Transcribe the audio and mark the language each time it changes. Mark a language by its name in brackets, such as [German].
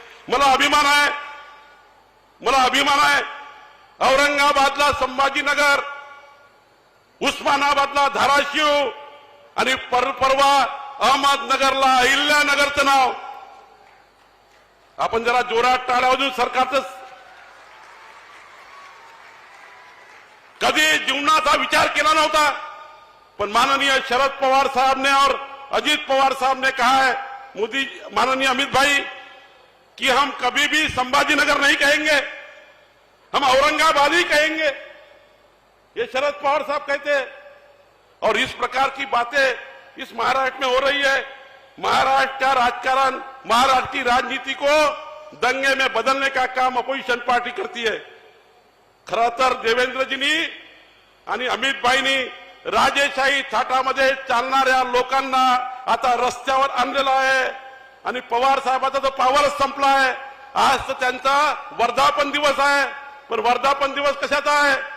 [Marathi] मला अभिमान आहे, मला अभिमान आहे. औरंगाबादला संभाजीनगर, उस्मानाबादला धाराशिव आणि परवा अहमदनगरला अहिल्यानगरचं नाव आपण जरा जोरात टाळ्या वाजवून सरकारचं कधी जीवनाचा विचार केला नव्हता, पण [Hindi] माननीय शरद पवार साहब ने और अजीत पवार साहब ने कहा है, मोदी माननीय अमित भाई, कि हम कभी भी संभाजीनगर नहीं कहेंगे, हम औरंगाबाद ही कहेंगे। ये शरद पवार साहब कहते हैं। और इस प्रकार की बातें इस महाराष्ट्र में हो रही है। महाराष्ट्र का राजकारण, महाराष्ट्र की राजनीति को दंगे में बदलने का काम अपोजिशन पार्टी करती है। [Marathi] खरं तर देवेंद्रजींनी आणि अमित भाईनी राजेशाही थाटामध्ये चालणाऱ्या लोकांना आता रस्त्यावर आणलेला आहे आणि पवार साहेबांचा तो पॉवरच संपला आहे। आज तर त्यांचा वर्धापन दिवस आहे, पण वर्धापन दिवस कशाचा आहे?